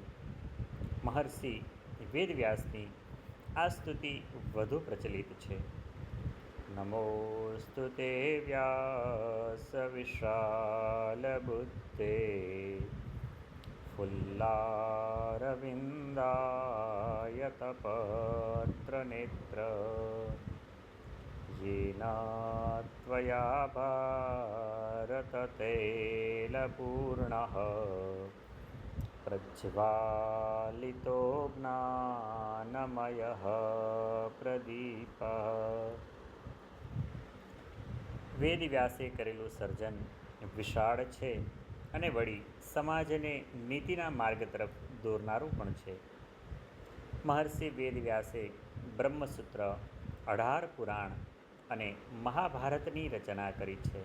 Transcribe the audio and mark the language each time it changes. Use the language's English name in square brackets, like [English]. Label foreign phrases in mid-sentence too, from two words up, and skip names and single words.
[Gujarati] મહર્ષિ વેદવ્યાસની આ સ્તુતિ વધુ પ્રચલિત છે. [Sanskrit] નમોસ્તુ તે વ્યાસ વિશાલ બુદ્ધે ફુલ્લારવિંદાયત પત્ર નેત્ર येन त्वया भारत तैलपूर्णः प्रज्वालितो ज्ञानमयः प्रदीपः. [Gujarati] વેદવ્યાસે કરેલું સર્જન વિશાળ છે અને વળી સમાજને નીતિના માર્ગ તરફ દોરનારું પણ છે. મહર્ષિ વેદવ્યાસે બ્રહ્મસૂત્ર, 18 પુરાણ અને મહાભારતની રચના કરી છે.